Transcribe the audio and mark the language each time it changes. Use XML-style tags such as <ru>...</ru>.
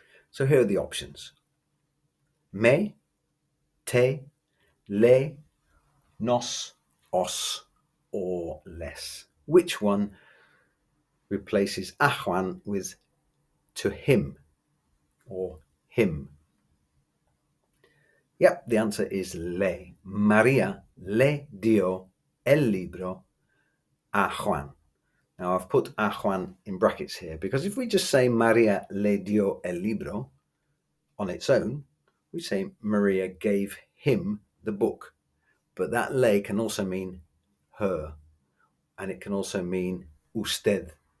<en>So here are the options. Me, te, le, nos, os, or les. Which one replaces</en> <es>a Juan</es> <en>with to him or him? Yep, the answer is le.</en> <es>María le dio el libro a Juan.</es> <en>Now I've put</en> <es>a Juan</es> <en>in brackets here because if we just say</en> <es>María le dio el libro</es> <en>on its own, we say Maria gave him the book. But that le can also mean her, and it can also mean usted.</en>